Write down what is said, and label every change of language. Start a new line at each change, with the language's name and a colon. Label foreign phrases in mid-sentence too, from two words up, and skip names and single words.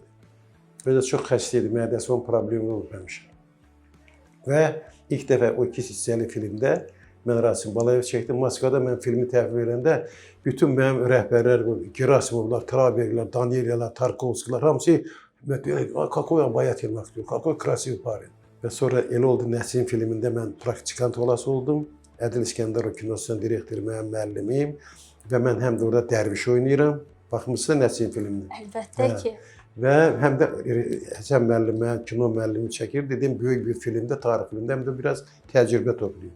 Azerbaijani: Özü çox xəstə idi, mədəsi onun problemi olub həmişə. Və ilk dəfə o 2 hissəli filmdə mən Rasim Balayev çəkdim. Moskvada mən filmi təhvil verəndə bütün mənim rəhbərlər, Gerasimovlar, Traberlər, Danielyalar, Tarkovskilər hamısı
Russian: "Какой обаятельный актер, какой красивый парень."
Azerbaijani: Və sonra elə oldu Nəsim filmində mən praktikant olası oldum. Ədil İskəndərov kinosunun direktoru, mənim müəllimim və mən həm də orada dərviş oynayıram. Baxmısınız Nəsim filmində? Əlbəttə ki. Və həm də Həsən müəllim, mənim kino müəllimi çəkir. Dedim, böyük bir filmdə, tarix filmdə həm də biraz təcrübə toplayım.